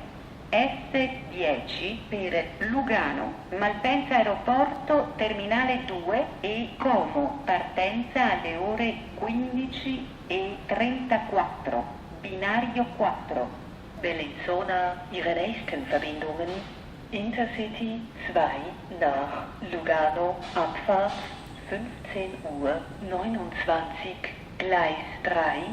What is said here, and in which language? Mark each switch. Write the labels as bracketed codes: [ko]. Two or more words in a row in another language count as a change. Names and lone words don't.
[it] S10 per Lugano, Malpensa Aeroporto, Terminale 2 e Como, partenza alle ore 15:34, binario 4. Bellinzona, [de] Ihre nächsten Verbindungen: Intercity 2 nach Lugano, Abfahrt 15:29, Gleis 3.